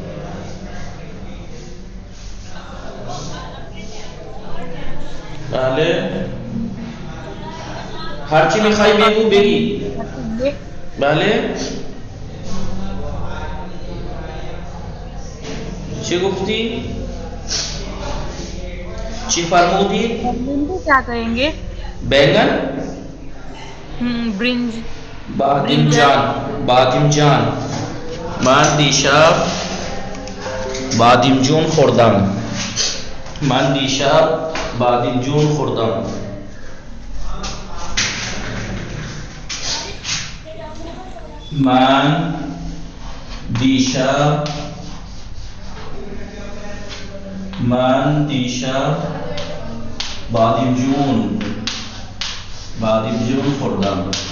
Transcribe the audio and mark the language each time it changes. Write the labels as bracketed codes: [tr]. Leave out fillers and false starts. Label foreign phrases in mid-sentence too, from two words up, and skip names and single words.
[fa] بله هرچی میخوای بگو بگی. بله چی گفتی؟ چی فرمودی؟ [ur] برنج کو کیا کہیں گے؟ بیگن؟ [fa] برنج. بادمجان. من دیشب بادمجون خوردم. من دیشب بادمجون خوردم. من دیشب بادمجون خوردم.